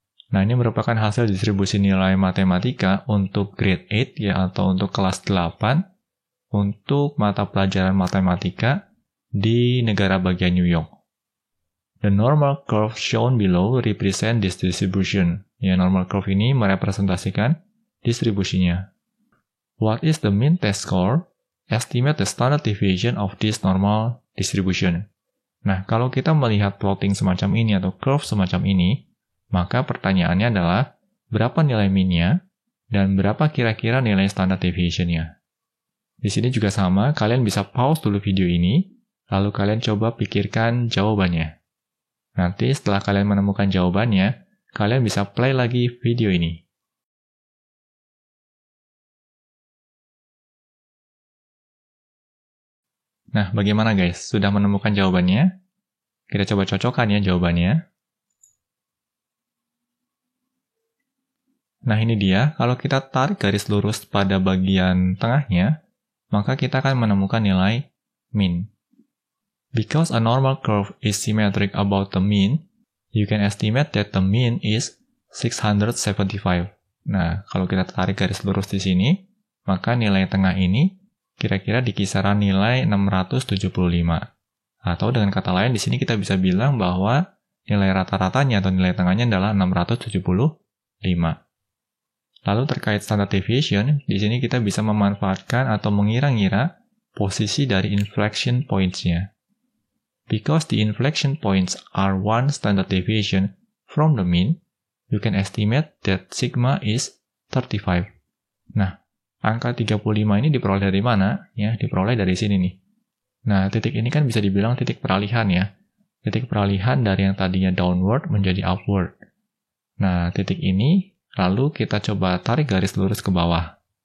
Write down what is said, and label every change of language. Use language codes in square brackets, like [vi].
[id] Nah, ini merupakan hasil distribusi nilai matematika untuk grade 8 ya, atau untuk kelas 8 untuk mata pelajaran matematika di negara bagian New York. [en] The normal curve shown below represent this distribution. [id] Ya, normal curve ini merepresentasikan distribusinya. [en] What is the mean test score? Estimate the standard deviation of this normal distribution. [id] Nah, kalau kita melihat plotting semacam ini atau curve semacam ini, maka pertanyaannya adalah berapa nilai min-nya dan berapa kira-kira nilai standard deviation-nya. Di sini juga sama, kalian bisa pause dulu video ini, lalu kalian coba pikirkan jawabannya. Nanti setelah kalian menemukan jawabannya, kalian bisa play lagi video ini. Nah, bagaimana guys? Sudah menemukan jawabannya? Kita coba cocokkan ya jawabannya. Nah, ini dia. Kalau kita tarik garis lurus pada bagian tengahnya, maka kita akan menemukan nilai min. [en] Because a normal curve is symmetric about the mean, you can estimate that the mean is 675. [id] Nah, kalau kita tarik garis lurus di sini, maka nilai tengah ini kira-kira di kisaran nilai 675. Atau dengan kata lain, di sini kita bisa bilang bahwa nilai rata-ratanya atau nilai tengahnya adalah 675. Lalu terkait standard deviation, di sini kita bisa memanfaatkan atau mengira-ngira posisi dari inflection points-nya. [en] Because the inflection points are one standard deviation from the mean, you can estimate that sigma is 35. [id] Nah, angka 35 ini diperoleh dari mana? Ya, diperoleh dari sini nih. Nah, titik ini kan bisa dibilang titik peralihan ya. Titik peralihan dari yang tadinya downward menjadi upward. Nah, titik ini lalu kita coba tarik garis lurus ke bawah.